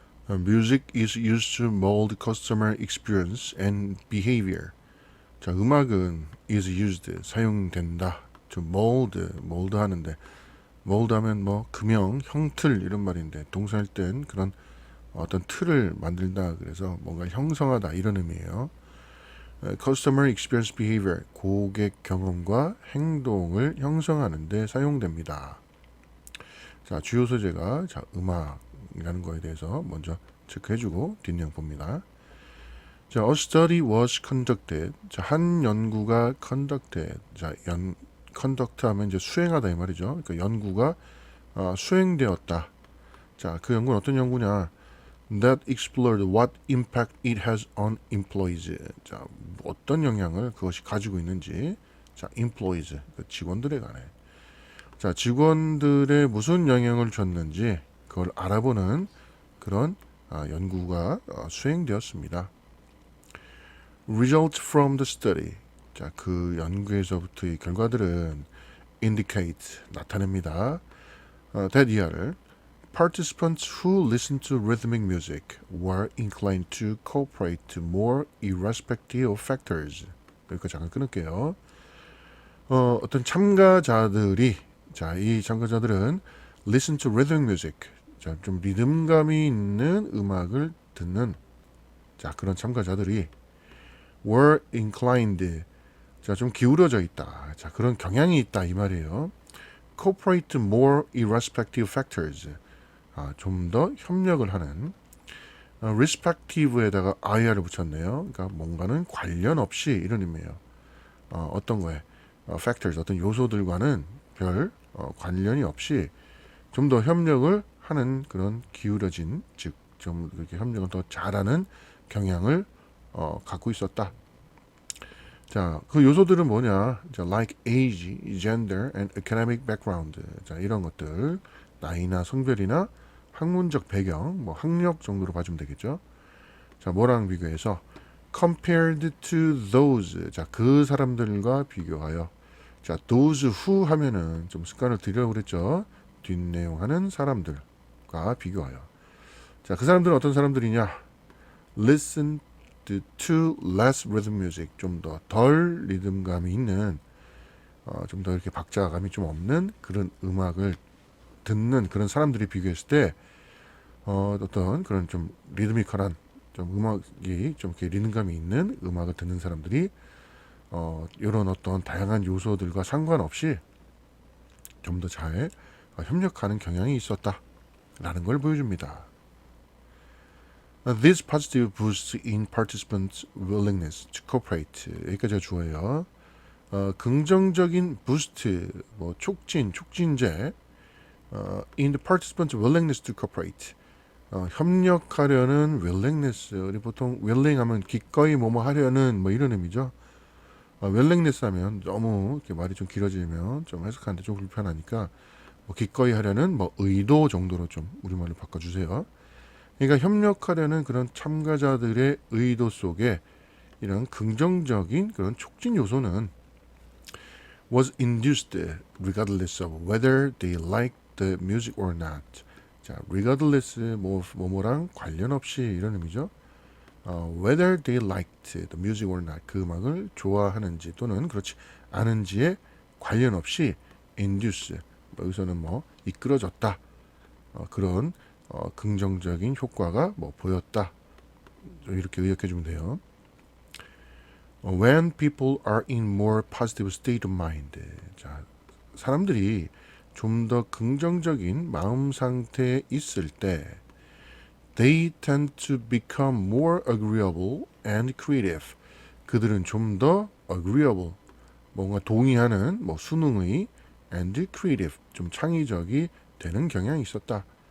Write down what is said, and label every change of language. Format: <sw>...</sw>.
<en>Music is used to mold customer experience and behavior.</en> <ko>자, 음악은</ko> <en>is used,</en> <ko>사용된다.</ko> <en>to mold</en> <ko>하는데, mold 하면 뭐 금형, 형틀 이런 말인데 동사일 땐 그런 어떤 틀을 만들다 그래서 뭔가 형성하다 이런 의미예요.</ko> <en>Customer experience behavior,</en> <ko>고객 경험과 행동을 형성하는데 사용됩니다. 자, 주요 소재가 음악이라는 거에 대해서 먼저 체크해주고 뒷내용 봅니다. 자,</ko> <en>a study was conducted.</en> <ko>자, 한 연구가</ko> <en>conducted.</en> <ko>자, conduct 하면 이제 수행하다 이 말이죠. 그러니까 연구가 수행되었다. 자, 그 연구는 어떤 연구냐?</ko> <en>That explored what impact it has on employees.</en> <ko>자, 어떤 영향을 그것이 가지고 있는지. 자,</ko> <en>employees,</en> <ko>그 직원들에 관해. 자, 직원들의 무슨 영향을 줬는지 그걸 알아보는 그런 연구가 수행되었습니다.</ko> <en>Result from the study.</en> <ko>자, 그 연구에서부터의 결과들은</ko> <en>indicate,</en> <ko>나타냅니다.</ko> <en>that year, participants who listened to rhythmic music were inclined to cooperate more irrespective of factors.</en> <ko>여기까지 잠깐 끊을게요. 어떤 참가자들이 이 참가자들은</ko> <en>listen to rhythmic music.</en> <ko>자, 좀 리듬감이 있는 음악을 듣는 그런 참가자들이</ko> <en>were inclined.</en> <ko>자, 좀 기울어져 있다. 자, 그런 경향이 있다 이 말이에요.</ko> <en>cooperate more irrespective factors.</en> <ko>좀 더 협력을 하는</ko> <en>respective</en> <ko>에다가 ir를 붙였네요. 그러니까 뭔가는 관련 없이 이런 의미예요. 어떤 거에 factors, 어떤 요소들과는 별 관련이 없이 좀 더 협력을 하는 그런 기울어진, 즉 좀 이렇게 협력을 더 잘하는 경향을 갖고 있었다. 자, 그 요소들은 뭐냐? 자,</ko> <en>like age, gender, and academic background.</en> <ko>자, 이런 것들, 나이나 성별이나 학문적 배경, 뭐 학력 정도로 봐주면 되겠죠. 자, 뭐랑 비교해서</ko> <en>compared to those.</en> <ko>자, 그 사람들과 비교하여. 자,</ko> <en>those who</en> <ko>하면은 좀 습관을 들이려고 그랬죠. 뒷내용하는 사람들과 비교하여. 자, 그 사람들은 어떤 사람들이냐?</ko> <en>Listen to less rhythm music.</en> <ko>좀 더 덜 리듬감이 있는, 좀 더 이렇게 박자감이 좀 없는 그런 음악을 듣는 그런 사람들이 비교했을 때, 어떤 그런 좀 리드미컬한 좀 음악이 좀 이렇게 리듬감이 있는 음악을 듣는 사람들이 이런 어떤 다양한 요소들과 상관없이 좀 더 잘 협력하는 경향이 있었다라는 걸 보여줍니다.</ko> <en>This positive boosts in participants' willingness to cooperate.</en> <ko>여기까지가 주어예요. 긍정적인 부스트, 뭐 촉진제,</ko> <en>in the participants' willingness to cooperate.</en> <ko>협력하려는</ko> <en>willingness.</en> <ko>우리 보통 willing 하면 기꺼이 뭐뭐 하려는 뭐 이런 의미죠. willingness 하면 너무 이렇게 말이 좀 길어지면 좀 해석하는데 좀 불편하니까 뭐 기꺼이 하려는 뭐 의도 정도로 좀 우리말로 바꿔주세요. 그러니까 협력하려는 그런 참가자들의 의도 속에 이런 긍정적인 그런 촉진 요소는</ko> <en>was induced regardless of whether they liked the music or not.</en> <ko>자,</ko> <en>regardless</en> <ko>뭐뭐랑 관련 없이 이런 의미죠.</ko> <en>whether they liked the music or not.</en> <ko>그 음악을 좋아하는지 또는 그렇지 않은지에 관련 없이</ko> <en>induce.</en> <ko>여기서는 뭐 이끌어졌다. 그런 긍정적인 효과가 뭐 보였다. 이렇게 의역해 주면 돼요.</ko> <en>When people are in more positive state of mind.</en> <ko>자, 사람들이 좀 더 긍정적인 마음 상태에 있을 때</ko> <en>they tend to become more agreeable and creative.</en> <ko>그들은 좀 더</ko> <en>agreeable,</en> <ko>뭔가 동의하는 뭐 순응의</ko> <en>and creative,</en> <ko>좀 창의적이 되는 경향이 있었다.</ko>